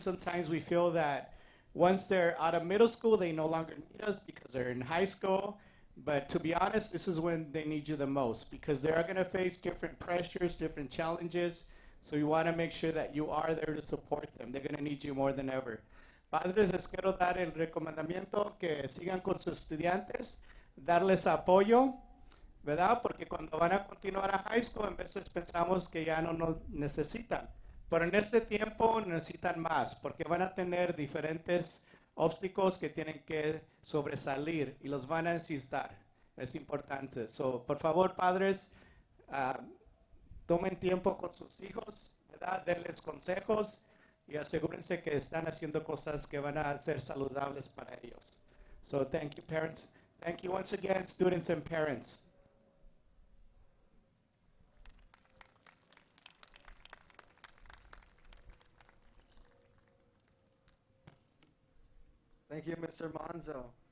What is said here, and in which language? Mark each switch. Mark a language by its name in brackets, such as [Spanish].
[English] Sometimes we feel that once they're out of middle school, they no longer need us because they're in high school. But to be honest, this is when they need you the most because they are going to face different pressures, different challenges. So you want to make sure that you are there to support them. They're going to need you more than ever. [Spanish] Padres, les quiero dar el recomendamiento que sigan con sus estudiantes, darles apoyo, ¿verdad? Porque cuando van a continuar a high school, en veces pensamos que ya no nos necesitan. Pero en este tiempo necesitan más, porque van a tener diferentes obstáculos que tienen que sobresalir y los van a necesitar. Es importante. So, por favor, padres, tomen tiempo con sus hijos, ¿verdad? Denles consejos y asegúrense que están haciendo cosas que van a ser saludables para ellos. [English] So, thank you, parents. Thank you once again, students and parents. Thank you, Mr. Monzo.